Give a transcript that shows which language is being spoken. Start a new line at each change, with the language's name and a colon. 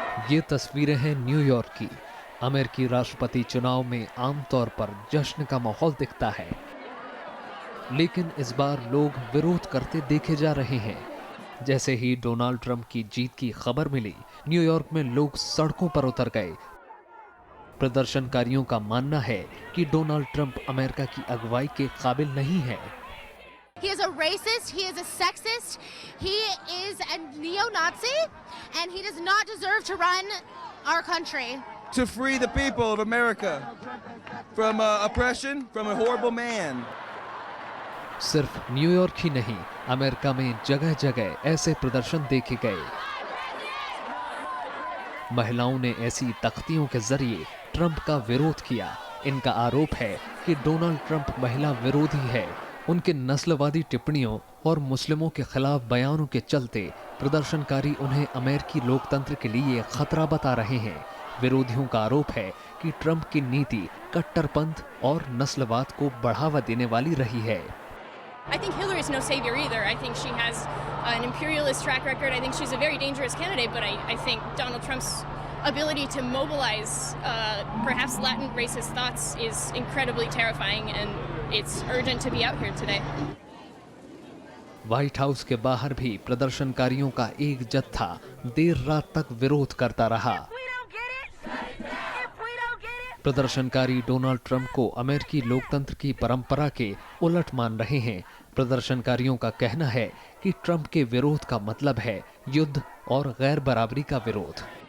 Hindi: ये तस्वीरें हैं न्यूयॉर्क की। अमेरिकी राष्ट्रपति चुनाव में आमतौर पर जश्न का माहौल दिखता है, लेकिन इस बार लोग विरोध करते देखे जा रहे हैं। जैसे ही डोनाल्ड ट्रंप की जीत की खबर मिली, न्यूयॉर्क में लोग सड़कों पर उतर गए। प्रदर्शनकारियों का मानना है कि डोनाल्ड ट्रंप अमेरिका की अगुवाई के काबिल नहीं है।
English: He is a racist, he is a sexist, he is a neo-Nazi, and he does not deserve to run our country. To free the people of America from oppression, from a horrible man.
Hindi: सिर्फ New York ही नहीं, America में जगह जगह ऐसे प्रदर्शन देखे गए। महिलाओं ने ऐसी तख्तियों के जरिए ट्रंप का विरोध किया। इनका आरोप है कि डोनाल्ड ट्रंप महिला विरोधी है। उनके नस्लवादी टिप्पणियों और मुस्लिमों के खिलाफ बयानों के चलते प्रदर्शनकारी उन्हें अमेरिकी लोकतंत्र के लिए खतरा बता रहे हैं। विरोधियों का आरोप है कि ट्रंप की नीति कट्टरपंथ और नस्लवाद को बढ़ावा देने वाली रही है।
English: I think Hillary is no savior either. I think she has an imperialist track record. I think she's a very dangerous candidate, but I think Donald Trump's ability to mobilize perhaps Latin racist thoughts is incredibly terrifying, and it's urgent to be out here today.
Hindi: White house के बाहर भी प्रदर्शनकारियों का एक जत्था देर रात तक विरोध करता रहा। प्रदर्शनकारी डोनाल्ड ट्रंप को अमेरिकी लोकतंत्र की परंपरा के उलट मान रहे हैं। प्रदर्शनकारियों का कहना है कि ट्रंप के विरोध का मतलब है युद्ध और गैर बराबरी का विरोध।